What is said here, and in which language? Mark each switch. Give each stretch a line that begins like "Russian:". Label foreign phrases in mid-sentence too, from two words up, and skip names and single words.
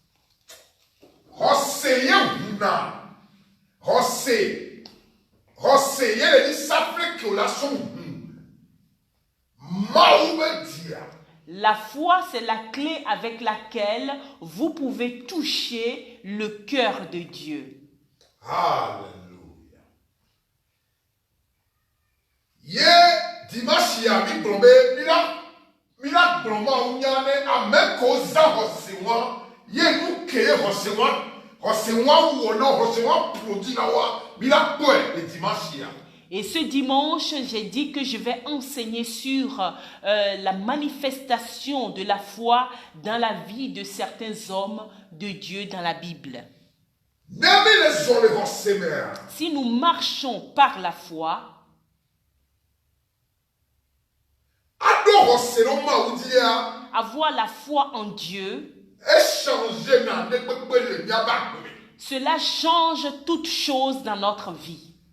French: La foi, c'est la clé avec laquelle vous pouvez toucher le cœur de Dieu.
Fon: Alléluia. Dimanche ya mi blombe mila blomba unyane amen ko za hosewa ye nu keye hosewa wono hosewa produit na wa mila poe le dimanche ya.
French: Et ce dimanche, j'ai dit que je vais enseigner sur la manifestation de la foi dans la vie de certains hommes de Dieu dans la Bible. Si nous marchons par la foi, avoir la foi en Dieu, cela change toute chose dans notre vie.